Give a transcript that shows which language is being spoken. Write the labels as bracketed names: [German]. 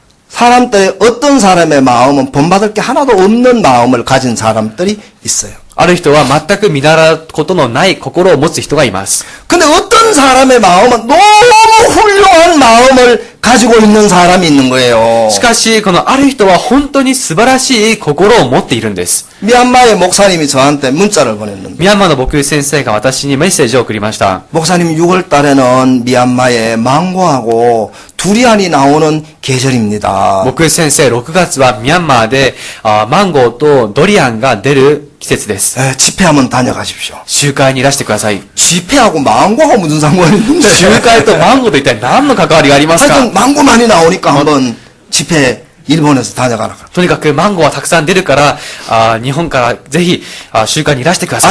[Korean] 사람들의 어떤 사람의 마음은 본받을 게 하나도 없는 마음을 가진 사람들이 있어요. [Japanese] ある人は全く見習うことのない心を持つ人がいます。 [Korean] 근데 어떤 사람의 마음은 너무 훌륭한 마음을 가지고 있는 사람이 있는 거예요. [Japanese] しかし、このある人は本当に素晴らしい心を持っているんです。 [Korean] 미얀마의 목사님이 저한테 문자를 보냈는데 [Japanese] ミャンマーの牧師先生が私にメッセージを送りました。 [Korean] 목사님 6월 달에는 미얀마에 망고하고 두리안이 나오는 계절입니다. [Japanese] 牧師先生、6月はミャンマーでマンゴーとドリアンが出る季節です。 [Korean] 집회 한번 다녀가십시오. [Japanese] 集会にいらしてください。 [Korean] 집회하고 망고하고 무슨 상관이 있는데 [Japanese] 集会とマンゴーと一体何の関わりがありますか？ [Korean] 하여튼 망고 많이 나오니까 한번 집회 일본에서 다녀가라. [Japanese] とにかくマンゴーはたくさん出るから、日本からぜひ集会にいらしてください。